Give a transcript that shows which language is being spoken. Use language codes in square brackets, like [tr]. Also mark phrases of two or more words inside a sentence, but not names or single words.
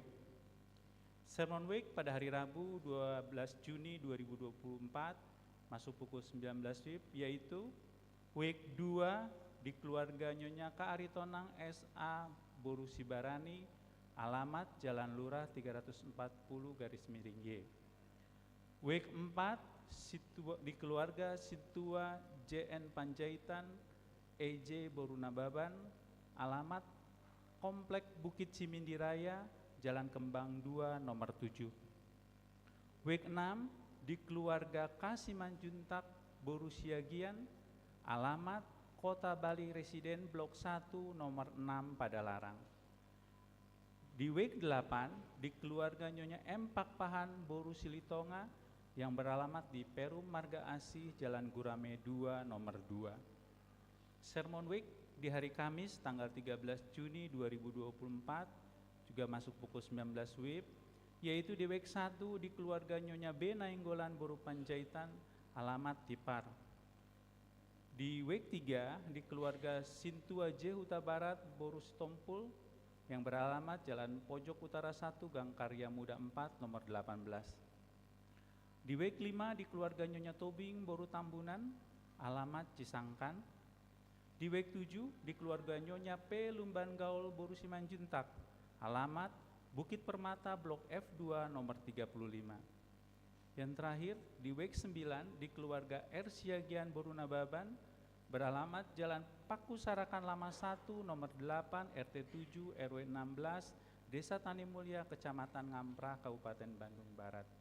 [id] Sermon Week pada hari Rabu 12 Juni 2024 masuk pukul 19 WIB, yaitu Week 2 di keluarga Nyonya K. Aritonang S.A. Borusibarani, alamat Jalan Lurah 340-Y. Week 4 di keluarga Situa J.N. Panjaitan, E.J. Borunababan, alamat Komplek Bukit Cimindi Raya, Jalan Kembang 2 nomor 7. Week 6 di keluarga Kasimanjuntak Borusiagian, alamat Kota Bali Residen Blok 1 nomor 6 Padalarang. Di week 8 di keluarga Nyonya M. Pakpahan Borusilitonga yang beralamat di Perum Marga Asih Jalan Gurame 2 nomor 2. Sermon Week di hari Kamis tanggal 13 Juni 2024 juga masuk pukul 19 WIB, yaitu di week 1 di keluarga Nyonya B. Nainggolan Boru Panjaitan, alamat Tipar. Di week 3 di keluarga Sintua J. Huta Barat Boru Stompul yang beralamat Jalan Pojok Utara 1 Gang Karya Muda 4 nomor 18. Di week 5 di keluarga Nyonya Tobing Boru Tambunan, alamat Cisangkan. Di week 7 di keluarga Nyonya P. Lumban Gaul Boru Simanjuntak, alamat Bukit Permata Blok F2 nomor 35. Yang terakhir di week 9 di keluarga R. Siagian Boru Nababan, beralamat Jalan Paku Sarakan Lama 1 nomor 8 RT 7 RW 16 Desa Tani Mulia Kecamatan Ngamprah Kabupaten Bandung Barat.